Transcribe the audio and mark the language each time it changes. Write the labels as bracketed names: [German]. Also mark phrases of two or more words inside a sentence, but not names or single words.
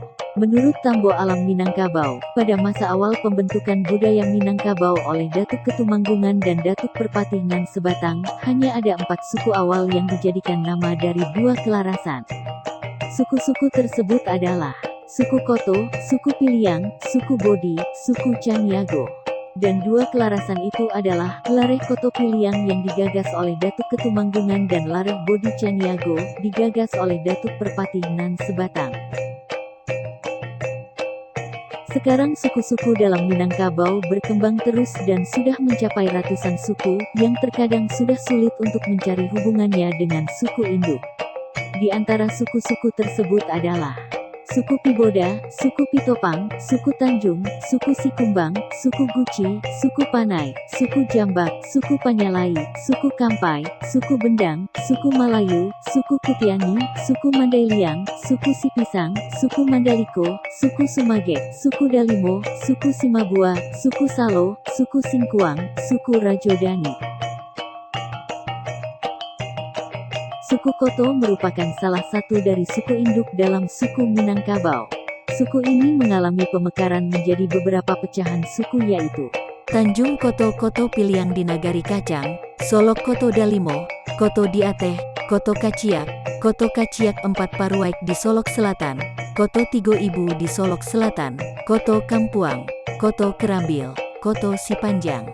[Indonesian] Menurut Tambo Alam Minangkabau, pada masa awal pembentukan budaya Minangkabau oleh Datuk Ketumanggungan dan Datuk Perpatih Nan Sebatang, hanya ada 4 suku awal yang dijadikan nama dari 2 kelarasan. Suku-suku tersebut adalah suku Koto, suku Piliang, suku Bodi, suku Caniago. Dan 2 kelarasan itu adalah Lareh Koto Piliang yang digagas oleh Datuk Ketumanggungan dan Lareh Bodi Caniago, digagas oleh Datuk Perpatih Nan Sebatang. Sekarang suku-suku dalam Minangkabau berkembang terus dan sudah mencapai ratusan suku, yang terkadang sudah sulit untuk mencari hubungannya dengan suku induk. Di antara suku-suku tersebut adalah suku Piboda, suku Pitopang, suku Tanjung, suku Sikumbang, suku Guci, suku Panai, suku Jambak, suku Panyalai, suku Kampai, suku Bendang, suku Malayu, suku Kutiani, suku Mandailiang, suku Sipisang, suku Mandaliko, suku Sumage, suku Dalimo, suku Simabua, suku Salo, suku Singkuang, suku Rajodani. Suku Koto merupakan salah satu dari suku induk dalam suku Minangkabau. Suku ini mengalami pemekaran menjadi beberapa pecahan suku yaitu Tanjung Koto, Koto Piliang di Nagari Kacang, Solok Koto Dalimo, Koto Diateh, Koto Kaciak 4 Paruaik di Solok Selatan, Koto Tigo Ibu di Solok Selatan, Koto Kampuang, Koto Kerambil, Koto Sipanjang,